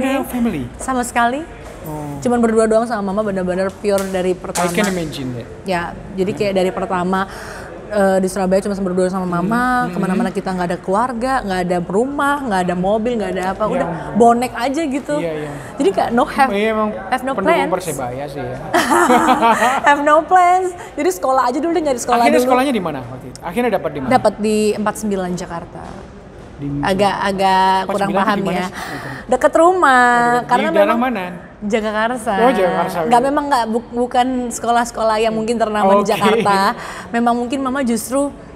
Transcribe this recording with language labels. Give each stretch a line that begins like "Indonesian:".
Indonesian: Nggak ada family sama sekali. Cuman berdua doang sama mama, benar-benar pure dari pertama.
English: I can imagine that.
Indonesian: Ya, jadi kayak dari pertama di Surabaya cuma berdua sama mama, kemana-mana kita nggak ada keluarga, nggak ada rumah, nggak ada mobil, nggak ada apa, udah bonek aja gitu. Jadi kayak
English: have no plans.
Indonesian: Persebaya sih ya.
English: Have no plans.
Indonesian: Jadi sekolah aja dulu, nyari sekolah Akhirnya dulu. Sekolahnya di mana waktu itu? Akhirnya dapat di mana? Dapat di 49 Jakarta. Agak kurang paham ya. Dekat rumah. Karena di daerah mana? Jagakarsa. Oh, Jagakarsa. Memang bukan sekolah-sekolah yang mungkin ternama di Jakarta. Memang mungkin mama justru